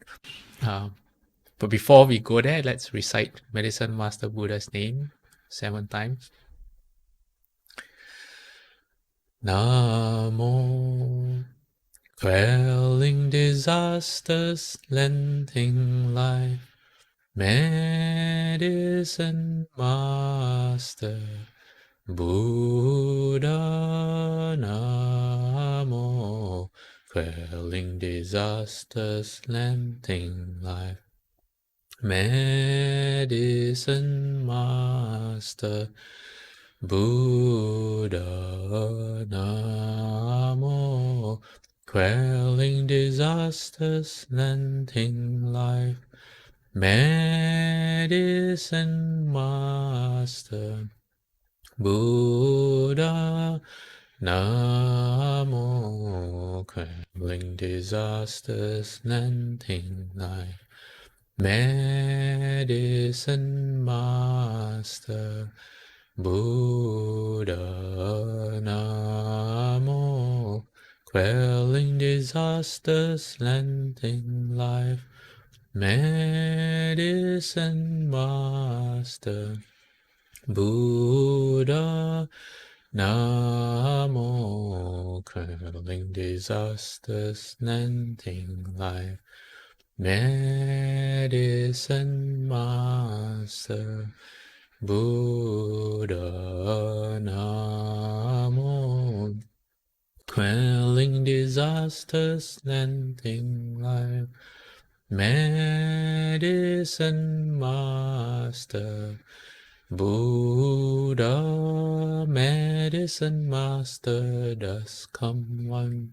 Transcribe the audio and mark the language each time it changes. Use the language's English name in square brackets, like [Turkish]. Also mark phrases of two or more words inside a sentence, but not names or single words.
[English] But before we go there, let's recite Medicine Master Buddha's name 7 times. Namo, quelling disasters, lengthening life, Medicine Master Buddha. Namo, quelling disasters, lengthening life, Medicine Master Buddha. Namo, quelling disasters, lengthening life, Medicine Master Buddha. Namo, quelling disasters, lengthening life, Medicine Master Buddha. Namo, quelling disasters, lengthening life, Medicine Master Buddha. Namo, quelling disasters, lending life, medicine master, Buddha Namo. Quelling disasters, lending life, medicine master, Buddha, medicine master does come one.